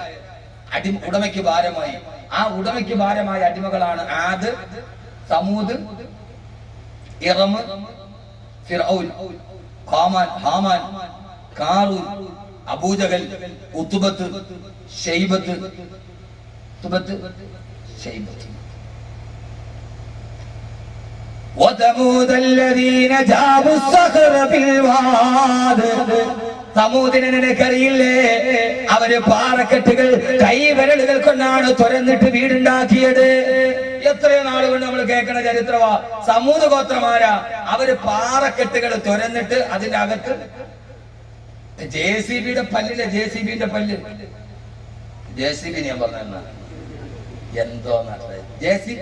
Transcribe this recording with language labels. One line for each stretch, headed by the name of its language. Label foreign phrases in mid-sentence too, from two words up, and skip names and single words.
Malayalam: ഉടമയ്ക്ക് ഭാരമായി. ആ ഉടമയ്ക്ക് ഭാരമായ അടിമകളാണ് ആദ്, സമൂദ്, ഇറം, ഫിർഔൻ, ഹാമാൻ, കാറൂൻ, അബൂജഹൽ, ഉത്ബത്ത്, ഷൈബത്ത്.
Arabic: وثمود الذين جابوا الصخر بالواد.
Malayalam: സമൂദിനെ നിനക്കറിയില്ലേ? അവര് പാറക്കെട്ടുകൾ കൈവിരലുകൾ കൊണ്ടാണ് തുറന്നിട്ട് വീടുണ്ടാക്കിയത്. എത്രയോ നാളുകൊണ്ട് നമ്മൾ കേൾക്കുന്ന ചരിത്രമാ. സമൂഹ ഗോത്രമാരാ, അവര് പാറക്കെട്ടുകൾ തുരന്നിട്ട് അതിന്റെ അകത്ത് JCBയുടെ പല്ലിലെ JCBന്റെ പല്ല്, JCB ഞാൻ പറഞ്ഞ എന്തോന്നാ JCB.